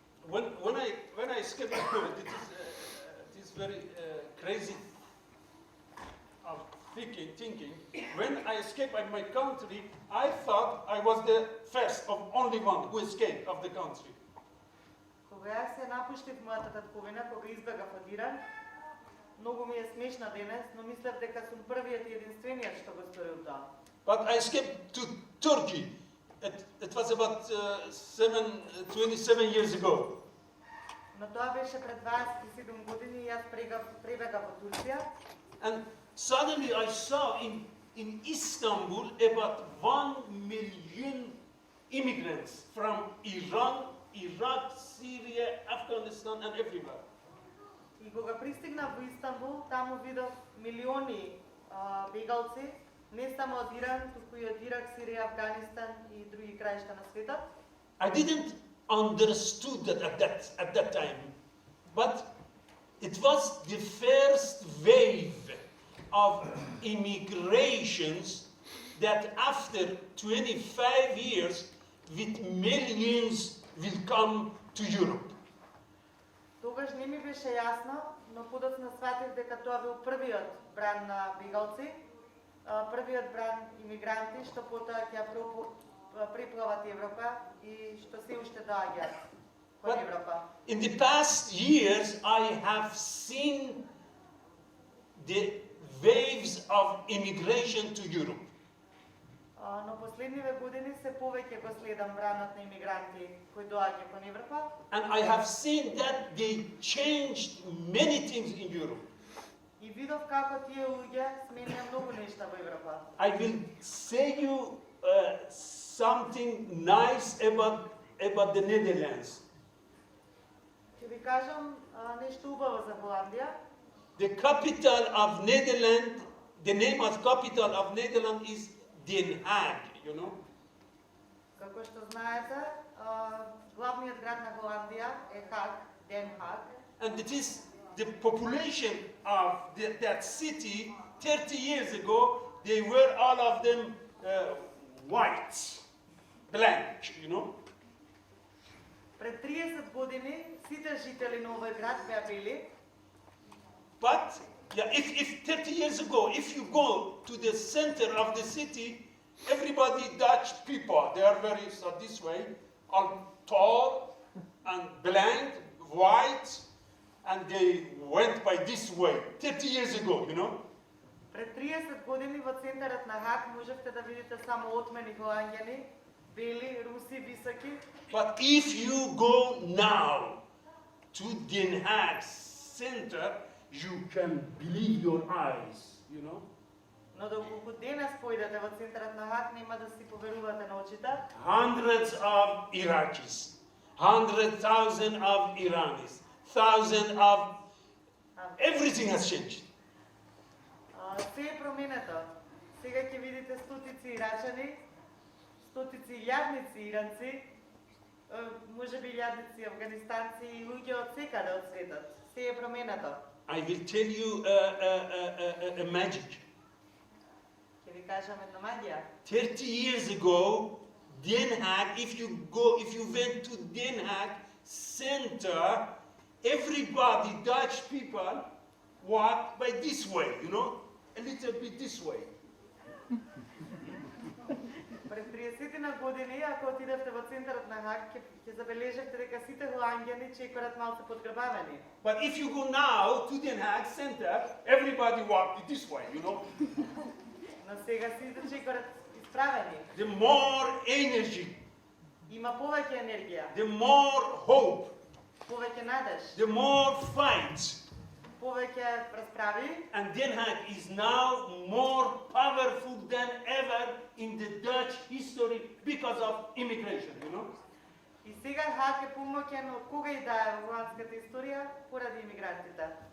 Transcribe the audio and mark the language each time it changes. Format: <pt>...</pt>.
<en>When I escaped COVID, it is very crazy of thinking. When I escaped my country, I thought I was the first of only one who escaped of the country.</en> <mk>Кога јас се напуштив мојата татковина, кога избегав од Иран, многу ми е смешна денес, но мислев дека сум првиот и единствениот што го сторил тоа.</mk> <en>But I escaped to Turkey. It was about 27 years ago.</en> <mk>Но тоа беше пред 27 години и јас пребегав во Турција.</mk> <en>And suddenly I saw in Istanbul about 1 million immigrants from Iran, Iraq, Syria, Afghanistan and everywhere.</en> <mk>И кога пристигнав во Истанбул, таму видов милиони бегалци, не само од Иран, туку и од Ирак, Сирија, Афганистан и други краишта на светот.</mk> <en>I didn't understood that at that time, but it was the first wave of immigrations that after 25 years with millions will come to Europe.</en> <mk>Тогаш не ми беше јасно, но подоцна сватив дека тоа бил првиот бран на бегалци, првиот бран имигранти што потоа ќе преплават Европа и што се уште доаѓаат кон Европа.</mk> <en>In the past years, I have seen the waves of immigration to Europe.</en> <mk>Но последниве години се повеќе го следам бранот на имигранти кои доаѓа кон Европа.</mk> <en>And I have seen that they changed many things in Europe.</en> <mk>И видов како тие луѓе сменија многу нешта во Европа.</mk> <en>I will say you something nice about the Netherlands.</en> <mk>Ќе ви кажам нешто убаво за Холандија.</mk> <en>The capital of Netherlands, the name of capital of Netherlands is Den Haag, you know.</en> <mk>Како што знаете, главниот град на Холандија е Хаг, Den Haag.</mk> <en>And it is the population of that city 30 years ago, they were all of them white, blank, you know.</en> <mk>Пред 30 години сите жители на овој град беа бели.</mk> <en>But yeah, if 30 years ago, if you go to the center of the city, everybody Dutch people, they are very this way, all tall and blank, white, and they went by this way 30 years ago, you know.</en> <mk>Пред 30 години во центарот на Хаг можевте да видите само отмени холанѓани, бели, руси, високи.</mk> <en>But if you go now to Den Haag center, you can believe your eyes, you know.</en> <mk>Но доколку денес појдете во центарот на Хаг, нема да си поверувате на очите.</mk> <en>Hundreds of Iraqis, 100,000 of Iranis, thousands of everything has changed.</en> <mk>Се е променето. Сега ќе видите стотици ирачани, стотици илјадници иранци, можеби илјадници афганистанци и луѓе од секаде од светот. Се е променето.</mk> <en>I will tell you a magic.</en> <mk>Ќе Ќе ви кажам една магија.</mk> <en>30 years ago, Den Haag, if you went to Den Haag center, everybody, Dutch people, walk by this way, you know, a little bit this way.</en> <mk>Пред 30 години, ако отидевте во центарот на Хаг, ќе забележите дека сите холанѓани чекорат малку подгрбавени.</mk> <en>But if you go now to Den Haag center, everybody walk this way, you know.</en> <mk>Но сега сите чекорат исправени.</mk> <en>The more energy,</en> <mk>Има повеќе енергија,</mk> <en>the more hope,</en> <mk>повеќе надеж,</mk> <en>the more fight.</en> <mk>повеќе расправи.</mk> <en>And Den Haag is now more powerful than ever in the Dutch history because of immigration, you know.</en> <mk>И сега Хаг е помоќен од кога и да е во холандската историја поради имигрантите.</mk>